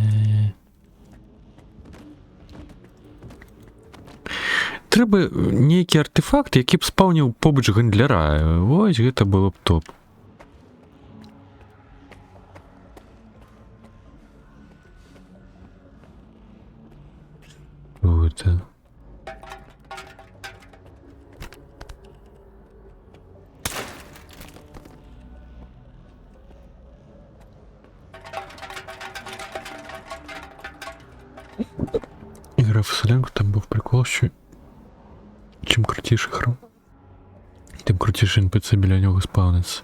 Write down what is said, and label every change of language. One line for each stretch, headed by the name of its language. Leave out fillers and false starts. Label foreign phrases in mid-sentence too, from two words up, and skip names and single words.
Belarusian: Трэба нейкі артефакт, які б спаўніў побач гандляра. Вось гэта было б топ. Вот.
Ukrainian: Грав Селенко, там був прикол, що чим крутіше храм, тим крутіше NPC біля нього спавниться.